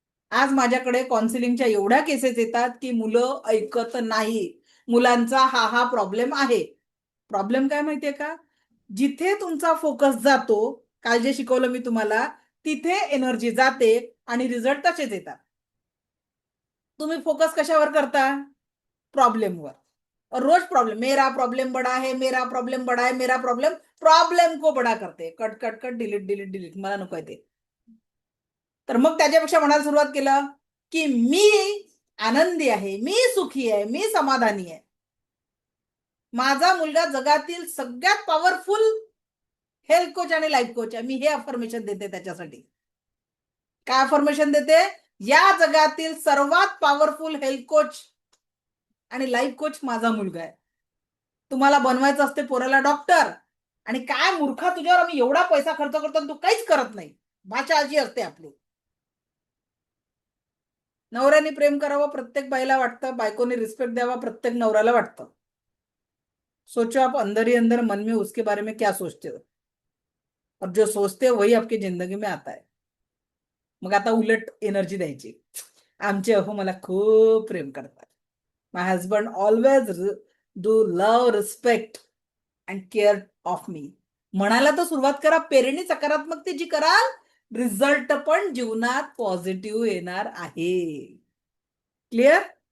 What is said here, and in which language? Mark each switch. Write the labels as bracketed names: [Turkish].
[Marathi] आज माझ्याकडे काउन्सिलिंगच्या एवढ्या केसेस येतात की मुलं ऐकत नाही. मुलांचा हा प्रॉब्लेम आहे. प्रॉब्लेम काय माहितीये का? जिथे तुमचा फोकस जातो, काल जे शिकवलं मी तुम्हाला, तिथे एनर्जी जाते आणि रिझल्ट तसेच येतात. तुम्ही फोकस कशावर करता? प्रॉब्लेमवर. [Hindi] रोज प्रॉब्लेम, मेरा प्रॉब्लेम बडा है, मेरा प्रॉब्लेम बडा है, मेरा प्रॉब्लेम को बडा करते. [English] Cut cut cut, delete. [Marathi] मला नको आहे ते. तर मग त्याच्यापेक्षा म्हणायला सुरुवात केलं की मी आनंदी आहे, मी सुखी आहे, मी समाधानी आहे. माझा मुलगा जगातील सगळ्यात पॉवरफुल हेल्थ कोच आणि लाईफ कोच आहे. मी हे अफर्मेशन देते त्याच्यासाठी. काय अफर्मेशन देते? या जगातील सर्वात पॉवरफुल हेल्थ कोच आणि लाईफ कोच माझा मुलगा आहे. तुम्हाला बनवायचं असते पोराला डॉक्टर, आणि काय मूर्खा, तुझ्यावर आम्ही एवढा पैसा खर्च करतो आणि तू काहीच करत नाही. भाषा अशी असते आपली. नवऱ्याने प्रेम करावं प्रत्येक बाईला वाटतं, बायकोने रिस्पेक्ट द्यावा प्रत्येक नवऱ्याला वाटतं. [Hindi] सोचो आप अंदर ही अंदर मन में उसके बारे में क्या सोचते हो, और जो सोचते हो वही आपकी जिंदगी में आता है. [Marathi] मग आता उलट एनर्जी द्यायची. आमचे अहो मला खूप प्रेम करतात. [English] My husband always do love, respect and care of me. [Marathi] म्हणायला तर सुरुवात करा. पेरणी सकारात्मकतेची कराल, रिझल्ट पण जीवनात पॉझिटिव्ह येणार आहे. क्लिअर?